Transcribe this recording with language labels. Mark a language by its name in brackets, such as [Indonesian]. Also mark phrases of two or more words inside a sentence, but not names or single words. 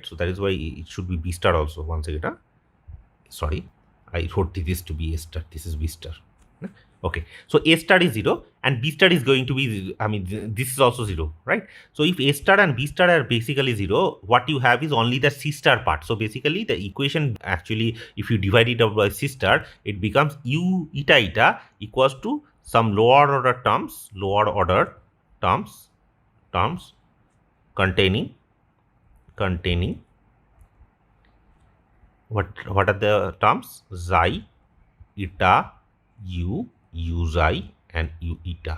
[English] So that is why it should be b star also. One second, sorry, I wrote this to be a star. This is b star. Okay, so A star is 0 and B star is going to be, I mean, this is also 0, right? So if A star and B star are basically 0, what you have is only the C star part. So basically the equation, actually, if you divide it out by C star, it becomes U eta eta equals to some lower order terms containing what are the terms? Xi, eta, u xi and u eta.